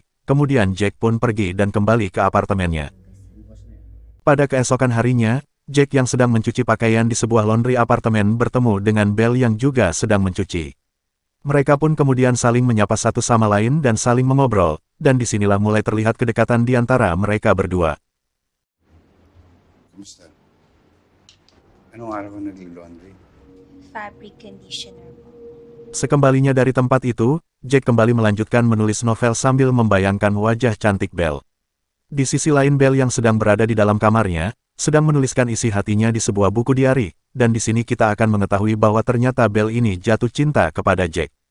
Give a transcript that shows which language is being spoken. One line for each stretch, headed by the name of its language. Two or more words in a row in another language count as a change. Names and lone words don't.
Indonesian: Kemudian Jack pun pergi dan kembali ke apartemennya. Pada keesokan harinya, Jack yang sedang mencuci pakaian di sebuah laundry apartemen bertemu dengan Belle yang juga sedang mencuci. Mereka pun kemudian saling menyapa satu sama lain dan saling mengobrol, dan disinilah mulai terlihat kedekatan di antara mereka berdua.
Filipino: Kumusta? Anong araw ko nagli-laundry?
English: Fabric conditioner po.
Indonesian: Sekembalinya dari tempat itu, Jack kembali melanjutkan menulis novel sambil membayangkan wajah cantik Belle. Di sisi lain Belle yang sedang berada di dalam kamarnya, sedang menuliskan isi hatinya di sebuah buku diari, dan di sini kita akan mengetahui bahwa ternyata Belle ini jatuh cinta kepada Jack.